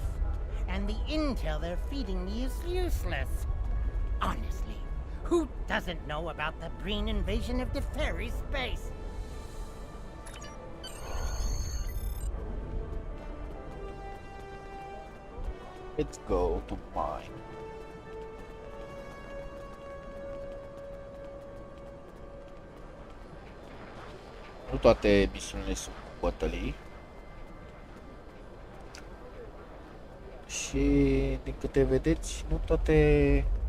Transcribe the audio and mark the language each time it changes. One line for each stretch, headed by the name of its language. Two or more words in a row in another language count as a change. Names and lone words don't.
English: And the intel they're feeding me is useless. Honestly, who doesn't know about the Breen invasion of the fairy space? Let's go to mine.
Romanian: Nu toate misiunile sunt cu bătălii. Și din câte vedeți, nu toate...